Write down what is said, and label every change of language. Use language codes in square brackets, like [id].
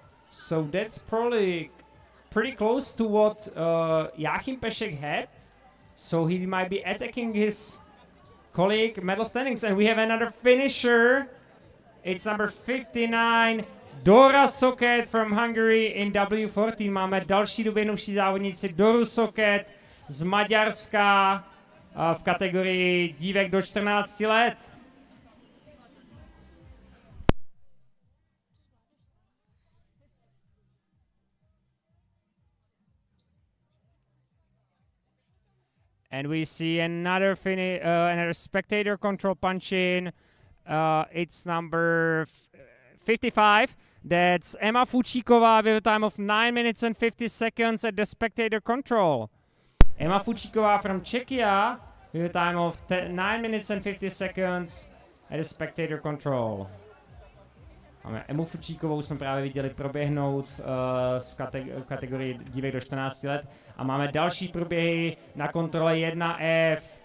[en] So that's probably pretty close to what Jáchym Pešek had. So he might be attacking his colleague medal standings. And we have another finisher. It's number 59, Dora Soket from Hungary in W14. [cs] Máme další doběhnuvší závodnici Doru Soket z Maďarska v kategorii dívek do 14 let. [en] And we see another spectator control punch-in. It's number 55. That's Emma Fučíková with a time of 9 minutes and 50 seconds at the spectator control. Emma Fučíková from Czechia with a time of 9 minutes and 50 seconds at the spectator control. [cs] Máme Emu Fučíkovou, jsme právě viděli proběhnout z kategorii dívek do 14 let. A máme další proběhy na kontrole 1F.